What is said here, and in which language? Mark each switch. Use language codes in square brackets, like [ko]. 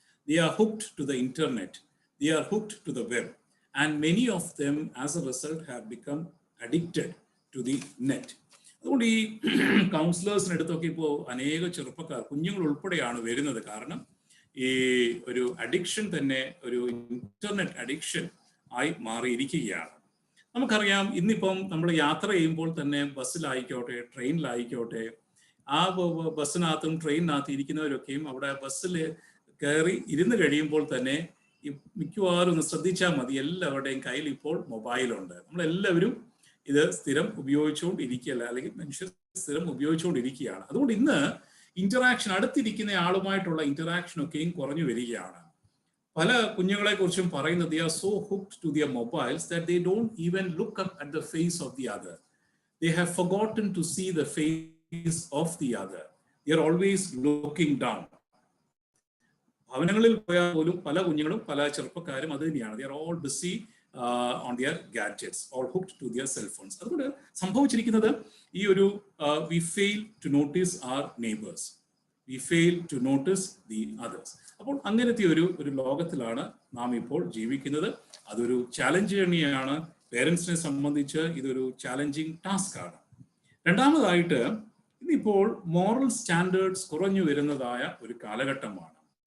[en] They are hooked to the internet. They are hooked to the web. And many of them as a result have become addicted to the net. [ml] അതുകൊണ്ട് ഈ കൗൺസിലേഴ്സിന് അടുത്തൊക്കെ ഇപ്പോൾ അനേക ചെറുപ്പക്കാർ, കുഞ്ഞുങ്ങൾ ഉൾപ്പെടെയാണ് വരുന്നത്. കാരണം ഈ ഒരു അഡിക്ഷൻ തന്നെ ഒരു ഇന്റർനെറ്റ് അഡിക്ഷൻ ആയി മാറിയിരിക്കുകയാണ്. നമുക്കറിയാം, ഇന്നിപ്പം നമ്മൾ യാത്ര ചെയ്യുമ്പോൾ തന്നെ ബസ്സിലായിക്കോട്ടെ ട്രെയിനിലായിക്കോട്ടെ, ആ ബസ്സിനകത്തും ട്രെയിനിനകത്തും ഇരിക്കുന്നവരൊക്കെയും അവിടെ ബസ്സിൽ കയറി ഇരുന്ന് കഴിയുമ്പോൾ തന്നെ മിക്കവാറും ഒന്ന് ശ്രദ്ധിച്ചാൽ മതി, എല്ലാവരുടെയും കയ്യിൽ ഇപ്പോൾ മൊബൈലുണ്ട്. നമ്മളെല്ലാവരും ഇത് സ്ഥിരം ഉപയോഗിച്ചുകൊണ്ടിരിക്കുകയല്ല, അല്ലെങ്കിൽ മനുഷ്യർ സ്ഥിരം ഉപയോഗിച്ചുകൊണ്ടിരിക്കുകയാണ്. അതുകൊണ്ട് ഇന്ന് ഇന്ററാക്ഷൻ, അടുത്തിരിക്കുന്ന ആളുമായിട്ടുള്ള ഇന്ററാക്ഷനൊക്കെയും കുറഞ്ഞു വരികയാണ്. പല കുഞ്ഞുങ്ങളെ കുറിച്ചും പറയുന്നത് [en] they are so hooked to their mobiles that they don't even look up at the face of the other. They have forgotten to see the face of the other. They are always looking down. [ml] ഭവനങ്ങളിൽ പോയാൽ പോലും പല കുഞ്ഞുങ്ങളും പല ചെറുപ്പക്കാരും അത് തന്നെയാണ്. [en] they are all busy on their gadgets, all hooked to their cell phones. [ml] അതുകൊണ്ട് സംഭവിച്ചിരിക്കുന്നത് ഈ ഒരു [en] we fail to notice our neighbors, we fail to notice the others. [ml] അപ്പോൾ അങ്ങനത്തെ ഒരു ലോകത്തിലാണ് നാം ഇപ്പോൾ ജീവിക്കുന്നത്. അതൊരു ചാലഞ്ച് തന്നെയാണ്. പേരൻസിനെ സംബന്ധിച്ച് ഇതൊരു ചാലഞ്ചിങ് ടാസ്ക് ആണ്. രണ്ടാമതായിട്ട്, ഇന്നിപ്പോൾ മോറൽ സ്റ്റാൻഡേർഡ്സ് കുറഞ്ഞു വരുന്നതായ ഒരു കാലഘട്ടമാണ്.